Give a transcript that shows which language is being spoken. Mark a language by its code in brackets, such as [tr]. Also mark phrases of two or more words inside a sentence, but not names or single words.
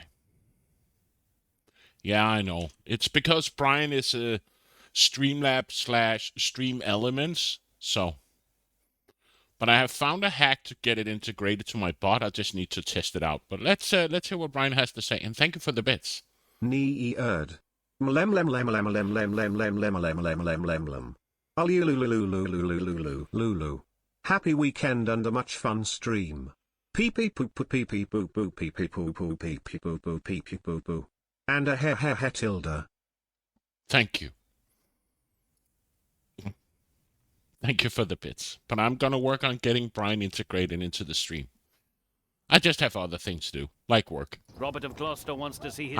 [en] Yeah, I know. It's because Brian is a Streamlabs / Stream Elements. So. But I have found a hack to get it integrated to my bot. I just need to test it out. But let's hear what Brian has to say. And thank you for the bits. Nee erd. Mlem lem lem lem lem lem lem lem lem lem lem lem lem lem. Lulu. Happy weekend and a much fun stream. Pee pee poo poo pee pee poo poo pee pee poo poo pee pee poo poo pee pee poo poo. And a he tilde. Thank you. Thank you for the bits. But I'm going to work on getting Brian integrated into the stream. I just have other things to do, like work. Robert of Gloucester wants to see his